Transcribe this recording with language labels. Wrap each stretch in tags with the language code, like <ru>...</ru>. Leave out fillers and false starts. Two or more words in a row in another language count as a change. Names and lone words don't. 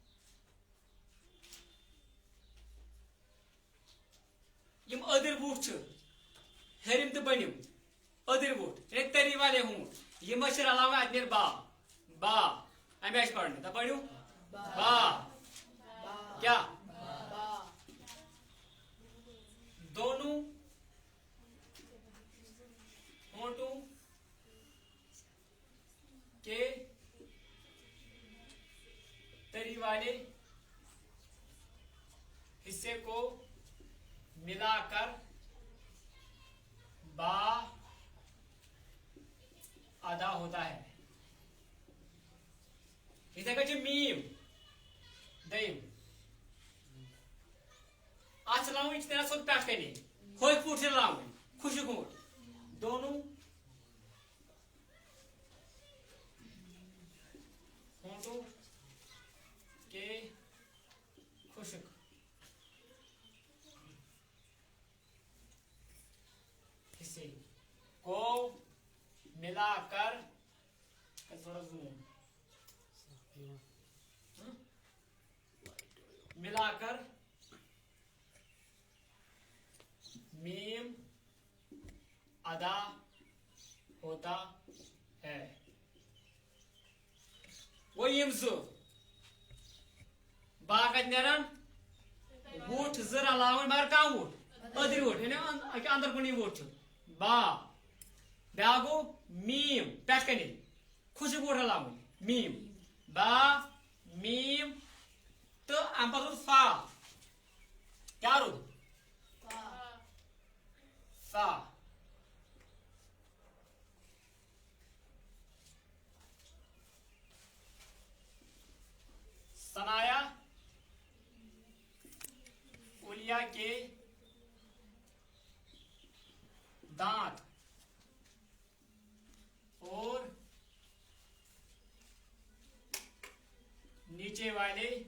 <ks>یِم أدٕرۍ وُٹھ چھِ ہیٚرِم تہٕ بٔنِم أدٕرۍ وُٹھ یعنی</ks> <ur>تٔری والے ہونٛٹ</ur> <ks>یِم ٲسۍ رلاوٕنۍ اَتہِ نیرِ با با اَمہِ آیہِ چھِ پرنہِ دپ پٔرِو با کیٛاہ</ks> <ur>دونوں ہونٹوں کے تری والے حصے کو ملا کر با ادا ہوتا ہے</ur> <ks>اتھے کٔنۍ چھِ میٖم دوٚیِم اتھ چھِ لاگُن یہِ چھِ نیران سیوٚد پٮ۪ٹھ کَنی ہوٚکھۍ پوٗٹھ چھِ لاگٕنۍ خوشک</ks> <ur>ہوٗٹ دونوں ہونٹوں کے خشک حصے کو ملا کر تھوڑا زوم ملا کر میم ادا ہوتا ہے وہ</ur> <ks>یم زٕ با کتہِ نیران وُٹھ زٕ رلاوٕنۍ مگر کم وُٹھ أدٕرۍ وُٹھ یعنی اندر کُنی وُٹھ چھُ با بیاکھ گوٚو میٖم پٮ۪ٹھ کَنی خوشک وُٹھ رلاوٕنۍ میٖم با میٖم تہٕ اَمہِ پتہٕ روٗد فا کیٛاہ روٗد</ks> <ur>فا ثنایا اولیا کے دانت اور نیچے والے</ur>